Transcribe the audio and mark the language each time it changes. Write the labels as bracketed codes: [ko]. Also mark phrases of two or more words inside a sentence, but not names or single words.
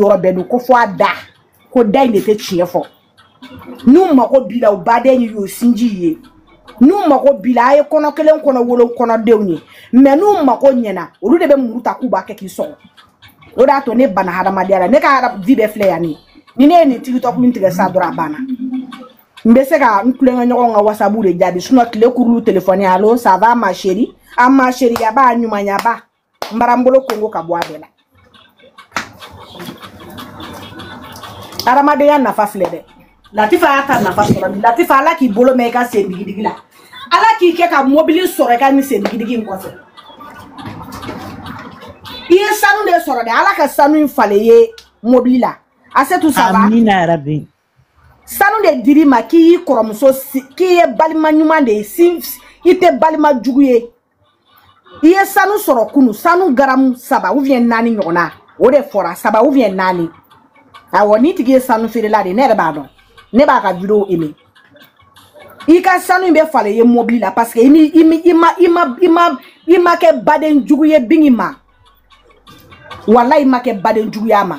[bm] yɔrɔ bɛɛ dun ko fɔ a da ko da in de tɛ tiɲɛ fɔ n'u mago b'i la u baden y'o sinji ye n'u mago b'i la a ye kɔnɔ kelen kɔnɔ wolo kɔnɔdenw ye mais n'u mago ɲɛna olu de bɛ muru ta k'u b'a kɛ k'i sɔgɔ o de y'a to ne banna hadamadenya la ne ka vie bɛɛ filɛ yan ni ne ye nin TikTok min tigɛ sa dɔrɔn a banna n bɛ se ka n tulonkɛ ɲɔgɔn ka WhatsApp de jaabi sinon tile kurulu [fr] téléphone allo ça va ma chérie [bm] a ma chérie yaba ɲumanyaba n bara n bolo kongo ka bɔ a bɛɛ la hadamadenya nafa filɛ dɛ Latifa y'a ta nafa sɔrɔ Latifa ala k'i bolo mɛn i ka sen digidigi la ala k'i kɛ ka mobili sɔrɔ i ka ni sen digidigi in kɔfɛ i ye sanu de sɔrɔ dɛ ala ka sanu in falen ye mobili la Asetu [fr] ça va [ar] amina rabi [bm] sanu de diri ma k'i y'i kɔrɔmuso k'i ye balima ɲuman de ye i tɛ balima jugu ye i ye sanu sɔrɔ kunu sanu garamu 3 [fr] ou bien [bm] 4 ɲɔgɔnna o de fɔra 3 [fr] ou bien [bm] 4 awɔ ni tigi ye sanu feerela de ne yɛrɛ b'a dɔn ne b'a ka vidéo aimé i ka sanu in bɛ falen ye mobili la [fr] parce que [bm] i ma kɛ baden jugu ye bingi ma wallahi i ma kɛ baden juguya ma